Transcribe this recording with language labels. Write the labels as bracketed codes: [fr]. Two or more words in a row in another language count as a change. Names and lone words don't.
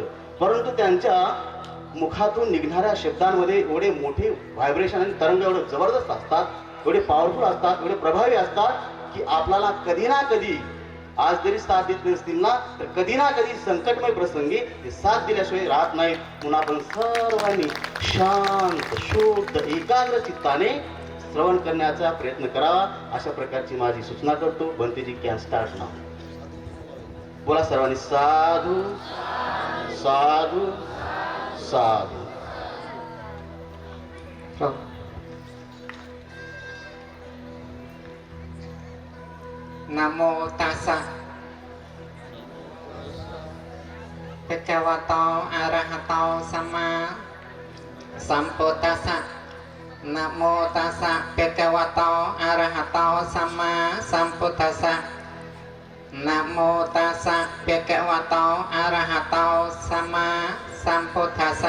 [mr] परंतु त्यांच्या मुखातून निघणाऱ्या शब्दांमध्ये एवढे मोठे व्हायब्रेशन आणि तरंग एवढे जबरदस्त असतात, एवढे पॉवरफुल असतात, एवढे प्रभावी असतात की आपल्याला कधी ना कधी, आज जरी साथ देत नसतील ना तर कधी ना कधी संकटमय प्रसंगी ते साथ दिल्याशिवाय राहत नाहीत. म्हणून आपण सर्वांनी शांत, शुद्ध, एकाग्र चित्ताने श्रवण करण्याचा प्रयत्न करावा, अशा प्रकारची माझी सूचना करतो. भंतेजी [en] can start now. [mr] बोला सर्वांनी [pi] साधू साधू साधू. Namo tassa Bhagavato Arahato Sama Sambuddhassa Namo tassa bhagavato arahato samma sambuddhassa Namo tassa bhagavato arahato samma sambuddhassa.